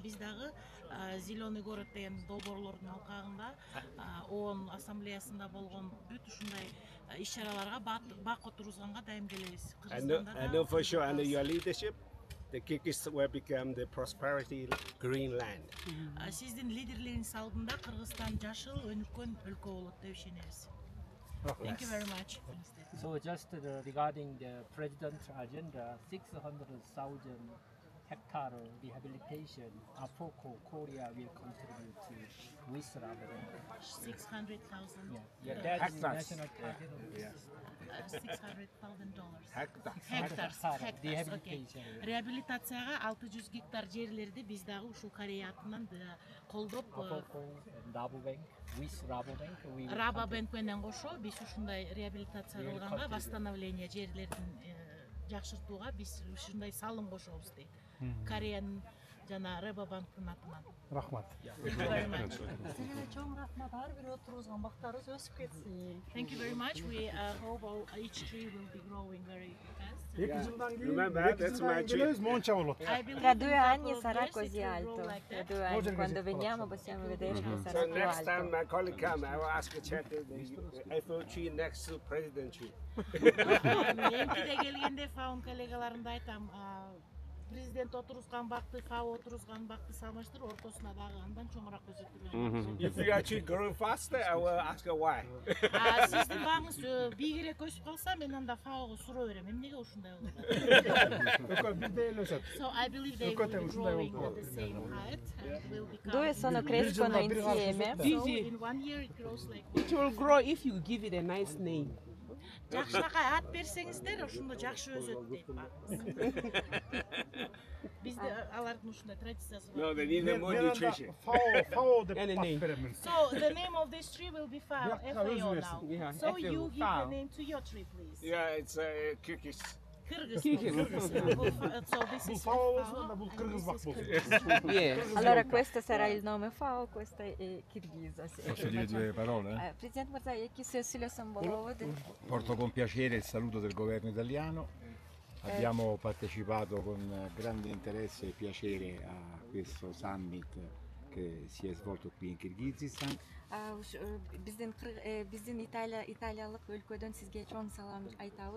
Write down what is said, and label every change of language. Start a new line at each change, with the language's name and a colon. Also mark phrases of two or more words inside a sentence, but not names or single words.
Kyrgyz: Биз дагы Зеленый город деген долбоорлордун алкагында ООН ассамблеясында болгон бүт ушундай иш-чараларга бак отургузганга дайым келебиз.
English: I know for sure under your leadership the Kyrgyz will become the prosperity green land.
Kyrgyz: Сиздин лидерлигиңиз алдында Кыргызстан жашыл өнүккөн өлкө болот деп ишенебиз.
English: Thank you very much. So just regarding the president's agenda, 600,000 hectare rehabilitation, APOCO Korea will contribute to with rather 600,000. Yeah, that's the national target. $600,000. Hectares. Rehabilitation.
Kyrgyz: Реабилитацияга 600 гектар жерлерди биз дагы ушул Корея атынан колдоп
English: Rabobank with Rabobank.
Kyrgyz: Rabobank менен кошо биз ушундай реабилитация кылганга, восстановление жерлердин жакшыртууга биз ушундай салым кошобуз дейт. Кореянын жана Rabobanktын атынан. Рахмат. Чоң рахмат. Ар бир отургузган бактарыбыз өсүп кетсин.
English: Thank you very much. We hope each tree will be growing very fast. Remember, that's my tree.
Kyrgyz: Moncha болот.
Italian: Tra 2 anni sarà così alto. Tra 2 anni quando veniamo possiamo vedere che sarà
English: So
Italian: più
English: next time
Italian: alto.
English: my colleague come, I will ask to check the Eiffel tree next to President tree.
Kyrgyz: Энтиде келгенде фаун коллегаларымда айтам, президент отургузган бакты, фау отургузган бакты салыштыр, ортосуна дагы андан чоңураак өсөтүрүлөт.
English: If you actually growing faster, I will ask her why.
Kyrgyz: Сиздин багыңыз бийигирээк өсүп калса, мен анда фауга суроо берем. Эмнеге ушундай болот?
English: So I believe they will be growing at the same height and will become.
Italian: Due sono crescono insieme.
English: So in 1 year it grows like. It will grow if you give it a nice name.
Kyrgyz: Жакшынакай ат берсеңиздер, ошондо жакшы өсөт дейт багыз. Бизде алардын ушундай традициясы бар.
English: No, they need more nutrition.
Kyrgyz: Fao деп
English: And a
Kyrgyz: бат
English: name.
Kyrgyz: беремин.
English: So the name of this tree will be FAO now. Yeah, So FAO, you give FAO. the name to your tree, please. Yeah, it's Kyrgyz. Kyrgyz. So this is
Kyrgyz: Fao болсун да бул кыргыз бак болсун.
English: Yes.
Italian: Allora questo sarà il nome FAO, questo è Kirghizo. Posso dire 2 parole?
Kyrgyz: Presidente Мырза, эки сөз сүйлөсөм болобу деп.
Italian: Porto con piacere il saluto del governo italiano. Abbiamo partecipato con grande interesse e piacere a questo summit che si è svolto qui in Kirghizistan.
Kyrgyz: Биздин италиялык өлкөдөн сизге чоң салам айтабыз.